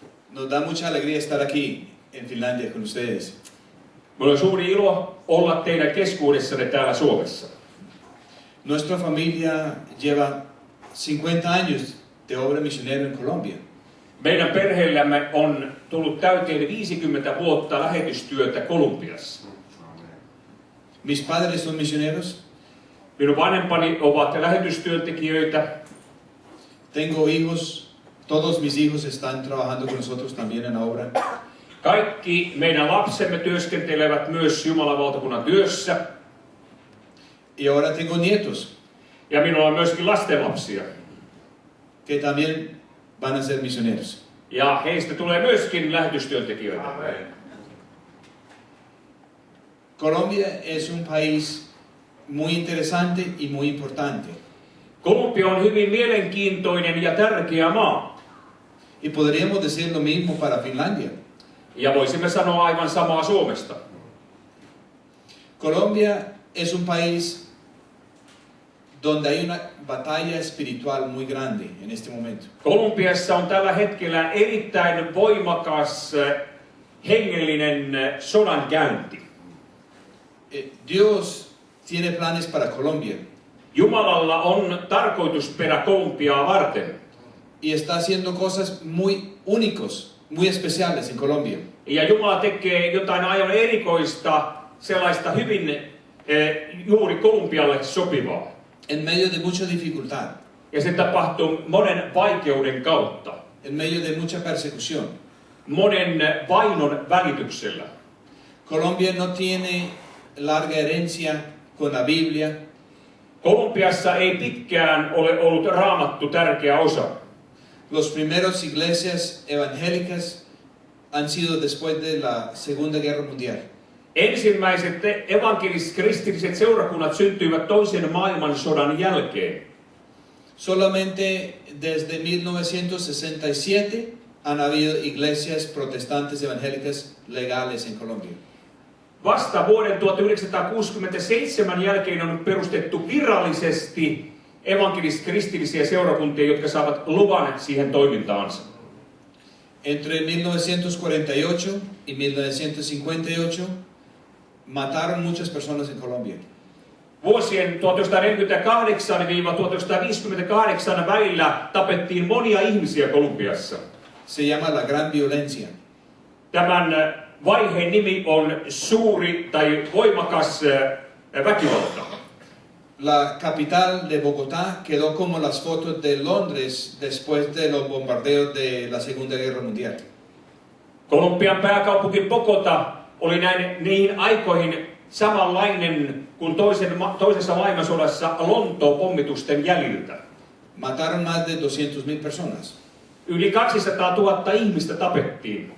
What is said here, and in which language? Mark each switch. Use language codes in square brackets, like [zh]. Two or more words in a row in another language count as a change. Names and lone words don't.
[es] Nos da mucha alegría estar aquí en Finlandia con ustedes. [fi] Minulla on suuri ilo olla teidän keskuudessanne täällä Suomessa. [es] Nuestra familia lleva 50 años de obra misionera en Colombia. [fi] Meidän perheellämme on tullut täyteen 50 vuotta lähetystyötä Kolumbiassa. [es] Mis padres son misioneros. [fi] Minun vanhempani ovat lähetystyöntekijöitä. [es] Tengo hijos. Todos mis hijos están trabajando con nosotros también en la obra. [fi] Kaikki meidän lapsemme työskentelevät myös Jumalan valtakunnan työssä. [es] Y ahora tengo nietos. [fi] Ja minulla on myöskin lastenlapsia. [es] Que también van a ser misioneros. [fi] Ja heistä tulee myöskin lähetystyöntekijöitä. Amen. [es] Colombia es un país muy interesante y muy importante. [fi] Kolumbia on hyvin mielenkiintoinen ja tärkeä maa. [es] Y podríamos decir lo mismo para Finlandia. [fi] Ja voisimme sanoa aivan samaa Suomesta. [es] Colombia es un país donde hay una batalla espiritual muy grande en este momento. [fi] Kolumbiassa on tällä hetkellä erittäin voimakas hengellinen sodankäynti. [es] Dios tiene planes para Colombia. [fi] Jumalalla on tarkoitusperä Kolumbiaa varten. [es] Y está haciendo cosas muy únicos, muy especiales en Colombia. [fi] Ja Jumala tekee jotain aivan erikoista, sellaista hyvin juuri Kolumbialle sopivaa. [es] En medio de mucha dificultad. [fi] Ja se tapahtuu monen vaikeuden kautta. [es] En medio de mucha persecución. [fi] Monen vainon välityksellä. [es] Colombia no tiene larga herencia con la Biblia. [fi] Kolumbiassa ei pitkään ole ollut Raamattu tärkeä osa. [es] Los primeros iglesias evangélicas han sido después de la Segunda Guerra Mundial. [fi] Ensimmäiset evankelis-kristilliset seurakunnat syntyivät toisen maailmansodan jälkeen. [es] Solamente desde 1967 han habido iglesias protestantes evangélicas legales en Colombia. [fi] Vasta vuoden 1967 jälkeen on perustettu virallisesti evankelis-kristillisiä seurakuntia, jotka saavat luvan siihen toimintaansa. [es] Entre 1948 y 1958 mataron muchas personas en Colombia. [fi] Vuosien 1948–1958 välillä tapettiin monia ihmisiä Kolumbiassa. [es] Se llama la gran violencia. [fi] Tämän vaiheen nimi on suuri tai voimakas väkivalta. [es] La capital de Bogotá quedó como las fotos de Londres después de los bombardeos de la Segunda Guerra Mundial. [fi] Kolumbian pääkaupunki Bogota oli niihin aikoihin samanlainen kuin toisessa maailmansodassa Lontoon pommitusten jäljiltä. [es] Mataron más de 200,000 personas. [fi] Yli 200 000 ihmistä tapettiin.